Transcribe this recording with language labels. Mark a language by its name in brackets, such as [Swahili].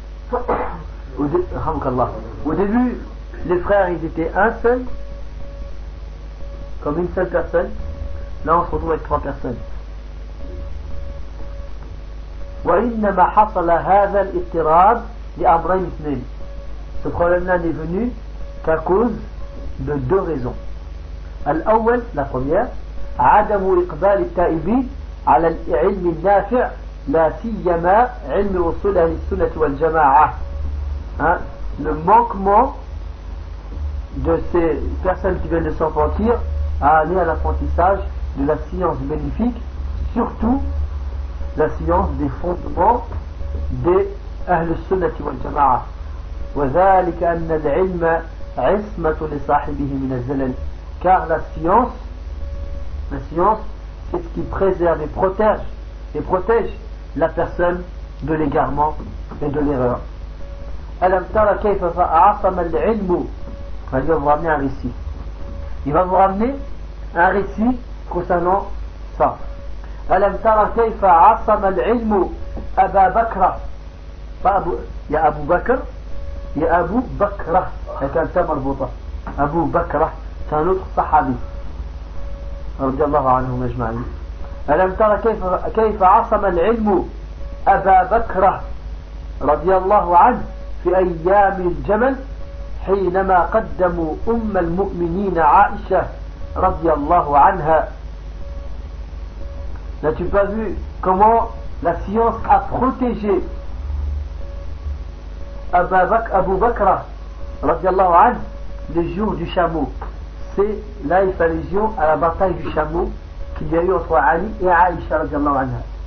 [French] Au début, les frères, ils étaient un seul, comme une seule personne. Là, on se retrouve avec trois personnes. [Arabic] وَإِنَّمَا حَصَلَ هَذَا الْإِضْطِرَابِ لِأَمْرَيْنِ اثْنَيْنِ. [French] Ce problème-là n'est venu qu'à cause de deux raisons. [Arabic] الأول, [French] la première, [Arabic] عَدَمُ إِقْبَالِ التَّائِبِينَ عَلَى الْعِلْمِ النَّافِعِ لَا سِيَّمَا عِلْمِ وَصُولَ لِلسُّنَةِ وَالْجَمَاعَةِ. [French] Hein, le manquement de ces personnes qui viennent de s'en sortir à aller à l'apprentissage de la science bénéfique, surtout la science des fondements des Ahl al-Sunnah wa al-Jama'ah. [Arabic] وذلك أن العلم عصمة لصاحبه من الزلل. [French] Car la science, c'est ce qui préserve et protège la personne de l'égarement et de l'erreur. [Arabic] ألم ترى كيف عصم العلم. [French] Il va vous ramener un récit. Il va vous ramener un récit concernant ça. [Arabic] ألم ترى كيف عصم العلم أبا بكر. يا أبو بكر. يا أبو بكر. هيك أنت مربوطة. أبو بكر. كان أخ صحابي. رضي الله عنهم أجمعين. ألم ترى كيف عصم العلم أبا بكر رضي الله عنه. في أيام الجمل حينما قدموا أم المؤمنين عائشة رضي الله عنها. [French] N'as-tu pas vu comment la science a protégé Abu Bakr [Arabic] رضي الله عنه [French] le jour du chameau. C'est là il fait allusion à la bataille du chameau qu'il y a eu entre Ali et Aïcha [Arabic] رضي الله عنها.